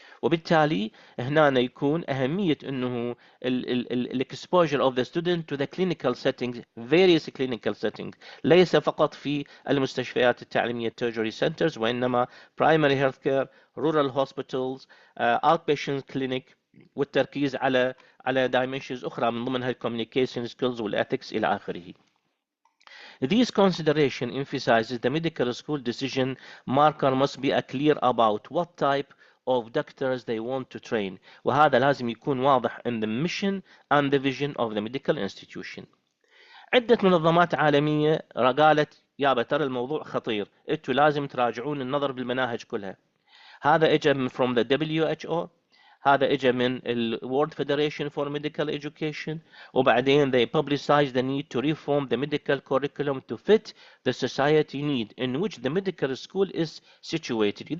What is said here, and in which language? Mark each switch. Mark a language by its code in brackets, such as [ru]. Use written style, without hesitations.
[ar] وبالتالي هنا يكون أهمية أنه [en] exposure of the student to the clinical settings, various clinical settings، [ar] ليس فقط في المستشفيات التعليمية [en] tertiary centers، وإنما primary health care, rural hospitals, outpatient clinic، والتركيز على dimensions [ar] أخرى من ضمنها [en] communication skills والethics إلى آخره. These consideration emphasizes the medical school decision marker must be clear about what type of doctors they want to train، [ar] وهذا لازم يكون واضح [en] in the mission and the vision of the medical institution. [ar] عدة منظمات عالمية قالت يابا ترى الموضوع خطير، انتوا لازم تراجعون النظر بالمناهج كلها. [en] هذا اجى from the WHO، [ar] هذا اجى من ال [en] World Federation for Medical Education، وبعدين they publicized the need to reform the medical curriculum to fit the society need in which the medical school is situated.